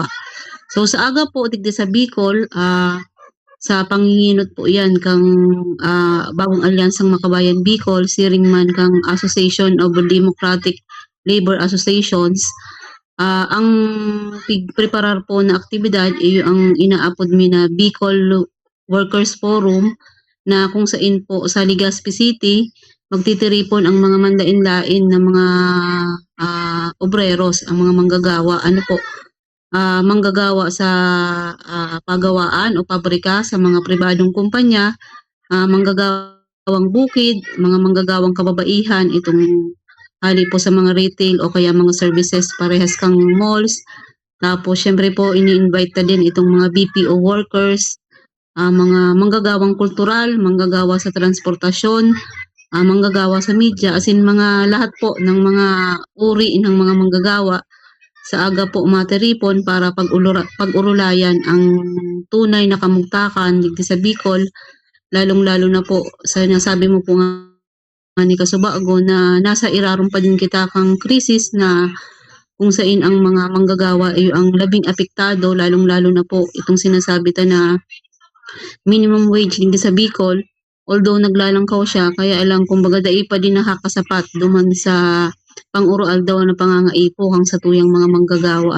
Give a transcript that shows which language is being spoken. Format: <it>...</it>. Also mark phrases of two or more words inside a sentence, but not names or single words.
<bik>So sa aga po, digdi sa Bicol, sa panginginot po yan kang Bagong Alyansang Makabayan Bicol, siring man kang Association of Democratic Labor Associations. Ang preparar po na aktibidad ay ang inaapod mi na Bicol Workers Forum, na kung saan po sa Legazpi City magtitiripon ang mga mandain-lain na mga obreros,</bik> <tl>ang mga manggagawa, manggagawa sa pagawaan o pabrika sa mga pribadong kumpanya, manggagawang bukid, mga manggagawang kababaihan, itong hali po sa mga retail o kaya mga services parehas kang malls. Tapos syempre po ini-invite na din itong mga</tl> <en>BPO workers,</en> <tl>mga manggagawang kultural, manggagawa sa transportasyon, manggagawa sa media, asin mga lahat po ng mga uri ng mga manggagawa sa aga po matiripon para pag-urulayan ang tunay na kamugtakan dito sa Bicol, lalong-lalo na</tl> <bik>po sa nasabi mo po nga ni Kasubago na nasa irarum pa din kita kang krisis na kung saan ang mga manggagawa ay ang labing apektado, lalong-lalo na po itong sinasabi ta na</bik> <en>minimum wage</en> <bik>din sa Bicol, although naglalangkaw siya, kaya alang kumbaga dai pa din nakakasapat duman sa pang-urual daw na pangangaipo hang sa tuyang mga manggagawa.</bik>